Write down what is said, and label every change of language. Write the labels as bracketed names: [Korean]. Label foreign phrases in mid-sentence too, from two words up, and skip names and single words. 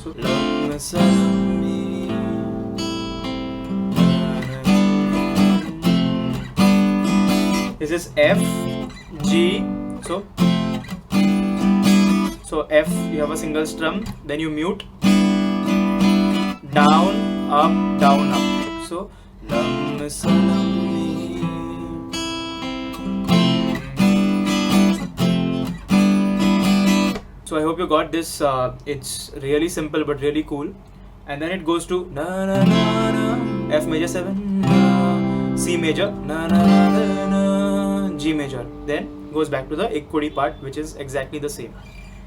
[English] So Lamm salammi, this is F, G, so F, you have a single strum, then you mute, down, up, down, up. So Lamm salammi. So I hope you got this. It's really simple but really cool. And then it goes to na na na na, F major 7, na, C major, na na na na, G major. Then goes back to the Ikk Kudi part, which is exactly the same.